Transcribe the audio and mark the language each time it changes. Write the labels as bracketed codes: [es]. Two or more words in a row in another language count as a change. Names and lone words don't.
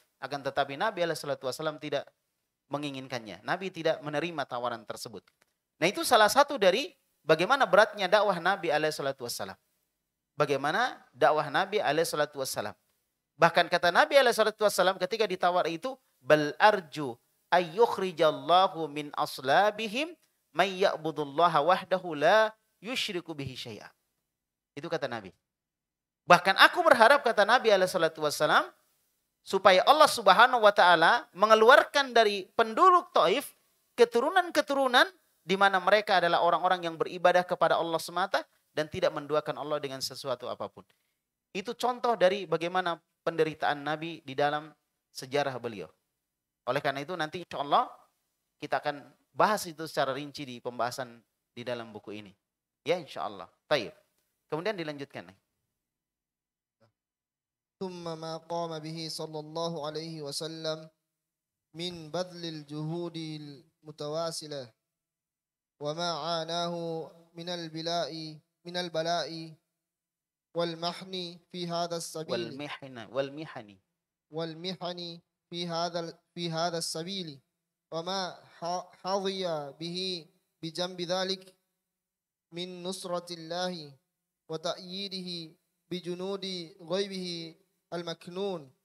[id] Akan tetapi Nabi SAW tidak menginginkannya. Nabi tidak menerima tawaran tersebut. Nah, itu salah satu dari bagaimana beratnya dakwah Nabi SAW. Bagaimana dakwah Nabi SAW. Bahkan kata Nabi SAW ketika ditawar itu, [ar] بل أرجو أن يخرج الله من أصلابهم من يعبد الله وحده لا يشرك به شيئا. [id] Itu kata Nabi. Bahkan aku berharap, kata Nabi SAW, supaya Allah [ar] سبحانه وتعالى [id] mengeluarkan dari penduduk Taif keturunan-keturunan di mana mereka adalah orang-orang yang beribadah kepada Allah semata dan tidak menduakan Allah dengan sesuatu apapun. Itu contoh dari bagaimana penderitaan Nabi di dalam sejarah beliau. Oleh karena itu nanti [ar] إن شاء الله [id] kita akan bahas itu secara rinci di pembahasan di dalam buku ini. Ya [ar] إن شاء الله. [id] Baik. Kemudian dilanjutkan. [ar] ثم ما قام به صلى الله عليه وسلم من بذل الجهود المتواصلة وما عاناه من البلاء والمحن في هذا السبيل والمحن في هذا السبيل وما حظي به بجنب ذلك من نصرة الله وتأييده بجنود غيبه المكنون